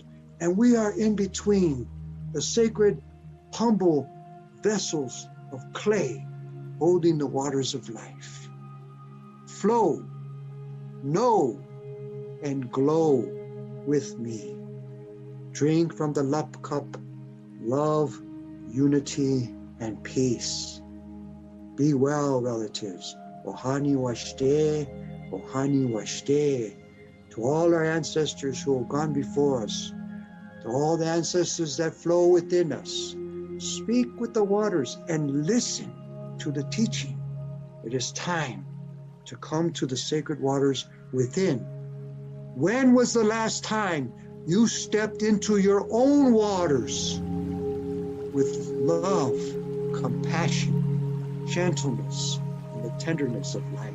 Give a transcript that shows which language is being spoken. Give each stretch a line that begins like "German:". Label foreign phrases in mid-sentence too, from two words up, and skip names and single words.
English: And we are in between the sacred, humble vessels of clay holding the waters of life. Flow, know, and glow with me. Drink from the lap cup, love, unity, and peace. Be well, relatives.
Dakota: Ohani washte, ohani washte.
English: To all our ancestors who have gone before us, to all the ancestors that flow within us, speak with the waters and listen to the teaching. It is time to come to the sacred waters within. When was the last time you stepped into your own waters with love, compassion, gentleness, and the tenderness of life?